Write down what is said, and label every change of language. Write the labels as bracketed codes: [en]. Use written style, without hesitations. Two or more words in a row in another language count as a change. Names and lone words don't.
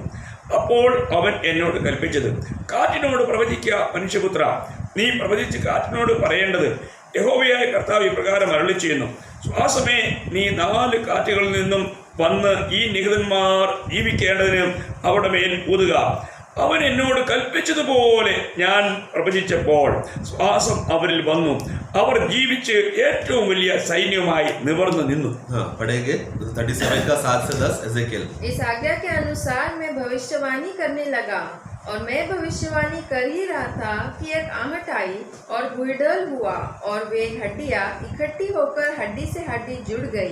[ml] അപ്പോൾ അവൻ എന്നോട് കൽപ്പിച്ചത്, കാറ്റിനോട് പ്രവചിക്കുക മനുഷ്യപുത്ര, നീ പ്രവചിച്ച് കാറ്റിനോട് പറയേണ്ടത്, യഹോവയായ കർത്താവ് ഇപ്രകാരം അരുളി ചെയ്യുന്നു, ശ്വാസമേ നീ 4 കാറ്റുകളിൽ നിന്നും വന്ന് ഈ നിഹതന്മാർ ജീവിക്കേണ്ടതിന് അവരുടെ മേൽ ഊതുക. അവൻ എന്നോട് കൽപ്പിച്ചതുപോലെ ഞാൻ പ്രവചിച്ചപ്പോൾ ശ്വാസം അവരിൽ വന്നു. അവർ ജീവിച്ച് ഏറ്റവും വലിയ സൈന്യമായി നിവർന്നു നിന്നു. [hi] पढ़ेंगे 37 का 7 से 10 एजेकिएल। इस आज्ञा के अनुसार मैं भविष्यवाणी करने लगा और मैं भविष्यवाणी कर ही रहा था कि एक आहट आई और गुड़गुड़ हुआ और वे हड्डियां इकट्ठी होकर हड्डी से हड्डी जुड़ गई।